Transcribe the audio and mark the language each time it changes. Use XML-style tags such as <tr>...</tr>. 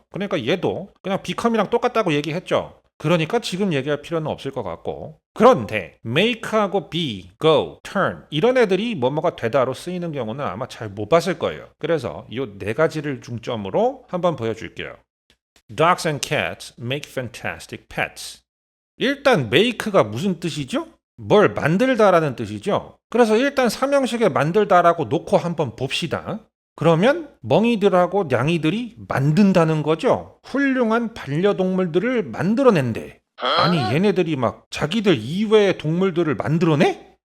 <ko>그러니까 얘도 그냥 become이랑 똑같다고 얘기했죠. 그러니까 지금 얘기할 필요는 없을 것 같고, 그런데 make하고 be, go, turn 이런 애들이 뭐뭐가 되다로 쓰이는 경우는 아마 잘 못 봤을 거예요. 그래서 이 네 가지를 중점으로 한번 보여줄게요.</ko> <en>Dogs and cats make fantastic pets.</en> <ko>일단 make가 무슨 뜻이죠? 뭘 만들다라는 뜻이죠. 그래서 일단 삼형식에 만들다라고 놓고 한번 봅시다. 그러면 멍이들하고 냥이들이 만든다는 거죠. 훌륭한 반려동물들을 만들어낸대. 아니 얘네들이 막 자기들 이외의 동물들을 만들어내?</ko>